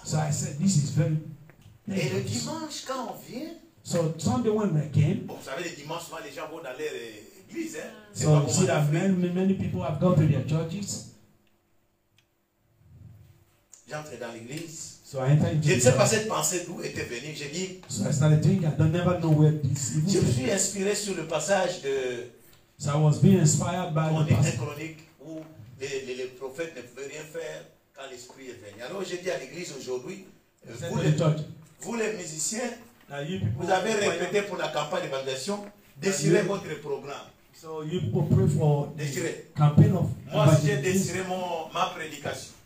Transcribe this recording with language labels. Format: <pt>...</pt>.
<en>So I said, this is very dangerous.</en> <fr>Et le dimanche, quand on vient,</fr> <en>so Sunday when I came,</en> <fr>bon, vous savez, le dimanche, souvent les gens vont dans leur église. Hein?</fr> <en>So you see that many people have gone to their churches.</en> <fr>J'entre dans l'église.</fr> <en>So I entered into</en> <fr>je ne sais pas cette pensée d'où était venue. J'ai dit.</fr> <en>So I started thinking, I don't never know where this.</en> <fr>Je me suis inspiré sur le passage de.</fr> <en>So I was being inspired by the passage.</en> <fr>Chronique où les prophètes ne pouvaient rien faire quand l'esprit est venu. Alors j'ai dit à l'église aujourd'hui, vous les musiciens, vous avez répété pour la campagne d'évangélisation, désirez votre programme.</fr> <en>So you people pray for the campaign of.</en> <fr>Moi j'ai désiré ma prédication.</fr>